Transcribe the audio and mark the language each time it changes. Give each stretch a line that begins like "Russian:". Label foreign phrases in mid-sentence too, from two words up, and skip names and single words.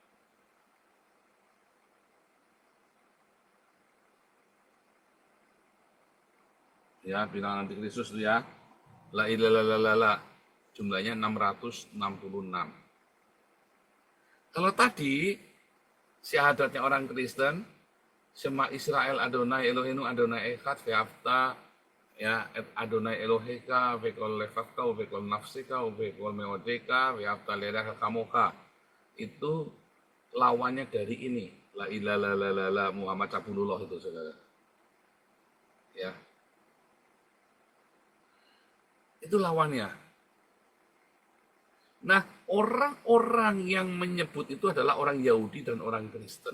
Indonesian: Ya, bilangan antikristus itu ya.
Arabic: لا إله إلا الله. Jumlahnya 666.
Indonesian: Kalau tadi syahadatnya orang Kristen,
Hebrew: שמע ישראל אדוני אלוהינו אדוני אחד ואהבת יה את אדוני אלוהיך בכל לבבך בכל נפשך בכל מאודך ואהבת לרעך כמוך.
Indonesian: Itu lawannya dari ini,
Arabic: لا إله إلا الله محمد رسول الله
Indonesian: itu saudara. Ya. Itu lawannya. Nah, orang-orang yang menyebut itu adalah orang Yahudi dan orang Kristen.